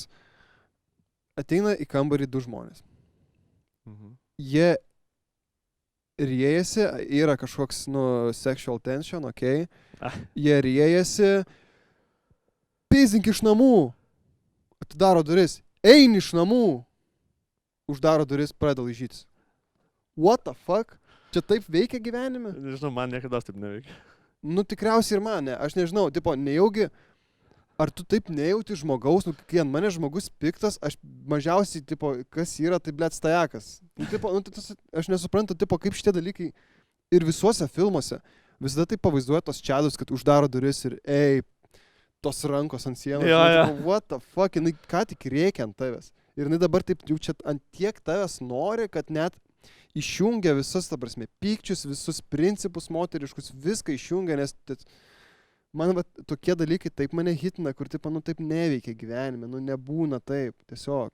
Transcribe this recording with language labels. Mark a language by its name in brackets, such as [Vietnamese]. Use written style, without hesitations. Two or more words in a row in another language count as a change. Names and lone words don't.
[Lithuanian] Ateina į kambarį 2 žmonės. Jie riejasi, yra kažkoks, nu, [English] sexual tension, [Lithuanian] okei. Jie riejasi, pizink iš namų, atidaro duris, eini iš namų, uždaro duris, pradeda laižytis. [English] What the fuck? [Lithuanian] Čia taip veikia gyvenime? Nežinau, man niekada taip neveikia. Nu, tikriausiai ir man, ne. Aš nežinau, tipo, nejaugi, ar tu taip nejauti žmogaus, nu, kai ant mane žmogus piktas, aš mažiausiai, tipo, kas yra, tai [Russian] блять стояк. [Lithuanian] Nu, tipo, aš nesuprantu, tipo, kaip šitie dalykai ir visuose filmuose visada taip pavaizduoja tos čiadus, kad uždaro duris ir, tos rankos ant sienos. Jo, žinai, jo. tipo, [English] what the fuck, [Lithuanian] jinai ką tik rėkia ant tavęs. Ir jinai dabar taip jau čia ant tiek tavęs nori, kad net išjungia visus, ta prasme, pykčius, visus principus moteriškus, viską išjungia, nes man va, tokie dalykai taip mane hitina, kur tipo, nu taip neveikia gyvenime, nu nebūna taip, tiesiog.